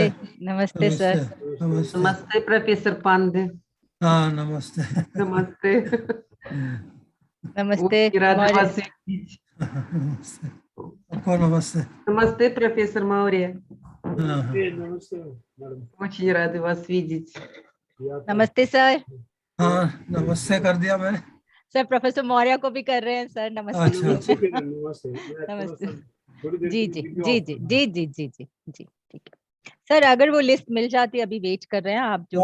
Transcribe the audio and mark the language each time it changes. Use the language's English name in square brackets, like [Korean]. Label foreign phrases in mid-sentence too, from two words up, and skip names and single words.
[Hindi] नमस्ते सर। नमस्ते। नमस्ते प्रोफेसर पांडे। हाँ, नमस्ते। नमस्ते। नमस्ते मौर्य। नमस्ते, आपको नमस्ते। नमस्ते प्रोफेसर मौर्य। हाँ, हाँ। नमस्ते मैडम। [Russian] Очень рады вас видеть. [Hindi] नमस्ते सर। हाँ, नमस्ते कर दिया मैंने। सर प्रोफेसर मौर्य को भी कर रहे हैं सर, नमस्ते। अच्छा। नमस्ते। मैं थोड़ा नमस्ते। सा थोड़ी देर जी के जी लिए वीडियो जी ऑफ जी कर दूं। जी जी जी जी जी ठीक है सर। अगर वो लिस्ट मिल जाती, अभी वेट कर रहे हैं आप जो